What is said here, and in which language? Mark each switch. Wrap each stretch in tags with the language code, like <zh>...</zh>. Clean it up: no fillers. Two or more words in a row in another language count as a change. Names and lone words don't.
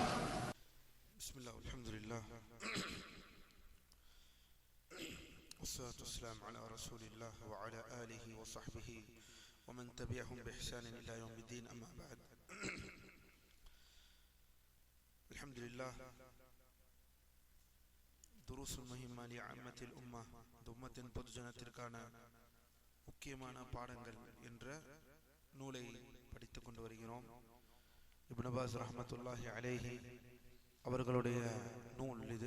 <ar>بسم الله والحمد لله والصلاة والسلام على رسول الله وعلى آله وصحبه ومن تبعهم بإحسان إلى يوم الدين. أما بعد. الحمد لله. دروس مهمة لعامة الأمة,</ar> <ta>உம்மத்தின் பொதுஜனத்திற்கான முக்கியமான பாடங்கள் என்ற நூலை படித்துக் கொண்டு வருகிறோம். இப்னு பாஸ்</ta> <ar>رحمة الله عليه</ar> <ta>அவர்களுடைய நூல் இது.</ta>